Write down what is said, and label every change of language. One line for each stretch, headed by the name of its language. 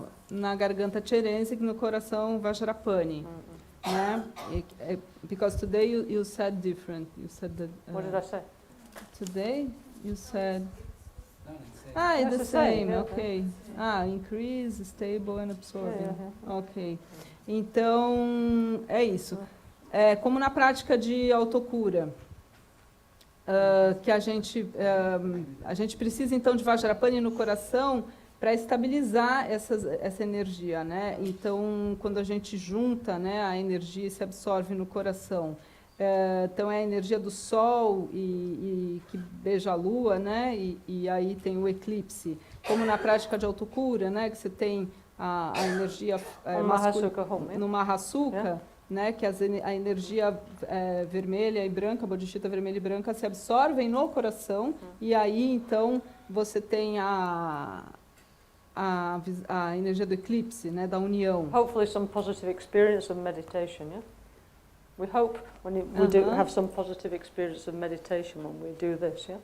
Portuguese: Na garganta Cherenzi, no coração Vajrapani. Né?
English: Because today you said different. You said that. What did I say? Today you said. It's That's the the same, same, yeah, ok. Increase, stable and absorbing. Yeah.
Portuguese: Ok. Então, é isso. Como na prática de autocura, que a gente precisa, então, de Vajrapani no coração para estabilizar essa energia, né? Então, quando a gente junta, né, a energia se absorve no coração. Então, é a energia do Sol e que beija a Lua, né? E aí tem o eclipse. Como na prática de autocura, né? Que você tem a energia no Mahasuka, né? Que a energia vermelha e branca, bodhicitta vermelha e branca, se absorvem no coração. E aí, então, você tem a energia do eclipse, né? Da união.
English: Hopefully some positive experience of meditation, yeah? We hope when we do have some positive experience of meditation when we do this, yeah?